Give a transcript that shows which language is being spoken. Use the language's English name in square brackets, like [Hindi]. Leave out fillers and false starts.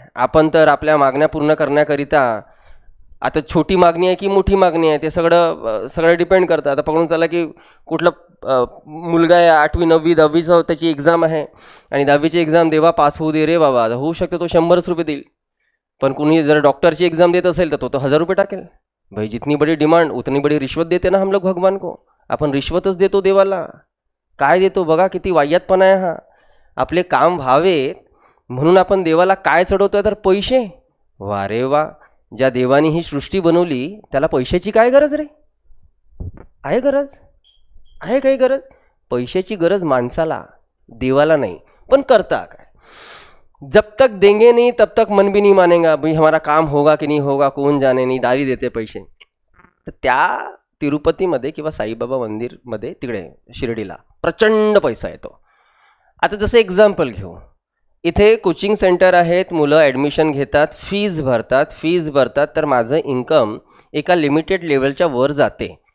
[Marathi] आपण तर आपल्या मागण्या पूर्ण करण्याकरिता, आता छोटी मागणी आहे की मोठी मागणी आहे ते सगळं डिपेंड करतं. आता पकडून चला की कुठला मुलगा आहे 8वी 9वी 10वीचं त्याची एक्झाम आहे, आणि 10वीची एक्झाम देवा पास होऊ दे रे बाबा. होऊ शकतो तो 100 रुपये देईल. पण कुणी जर डॉक्टरची एक्झाम देत असेल तर तो 1000 रुपये टाकेल. [Hindi] भाई जितनी बड़ी डिमांड उतनी बड़ी रिश्वत देते ना हम लोग भगवान को. [Marathi] आपण रिश्वतच देतो देवाला. काय देतो बघा, किती वाह्यातपणा आहे हा. आपले काम व्हावेत म्हणून आपण देवाला काय चढवतोय तर पैसे. वा रे वा, ज्या देवाने ही सृष्टी बनवली त्याला पैशाची काय गरज रे? आहे गरज? आहे काही गरज? पैशाची गरज माणसाला, देवाला नाही. पण करता काय? [Hindi] जब तक देंगे नहीं तब तक मन भी नहीं मानेगा. भाई हमारा काम होगा कि नहीं होगा [Marathi] कोण जाने [Hindi] नहीं, डाली देते पैसे. [Marathi] तर त्या तिरुपतीमध्ये किंवा साईबाबा मंदिरमध्ये तिकडे शिर्डीला प्रचंड पैसा येतो. आता जसं एक्झाम्पल घेऊ, इथे कोचिंग सेंटर आहेत, मुलं ॲडमिशन घेतात, फीज भरतात तर माझं इन्कम एका लिमिटेड लेवलच्या वर जाते.